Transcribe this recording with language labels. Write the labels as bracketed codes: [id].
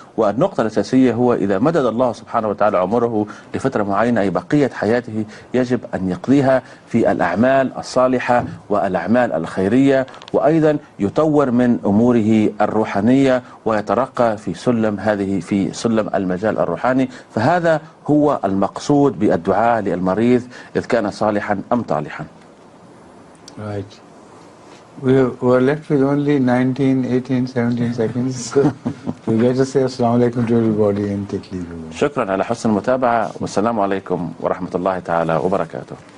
[ar] والنقطة الأساسية هو إذا مدد الله سبحانه وتعالى عمره لفترة معينة أي بقية حياته يجب أن يقضيها في الأعمال الصالحة والأعمال الخيرية، وأيضا يطور من أموره الروحانية ويترقى في سلم المجال الروحاني. فهذا هو المقصود بالدعاء للمريض إذ كان صالحا أم طالحا. [en] Right. We're left with only 19, 18, 17 seconds. So we get to say assalamu alaikum to everybody and take leave. [ar] شكرا على حسن المتابعة والسلام عليكم ورحمة الله تعالى وبركاته.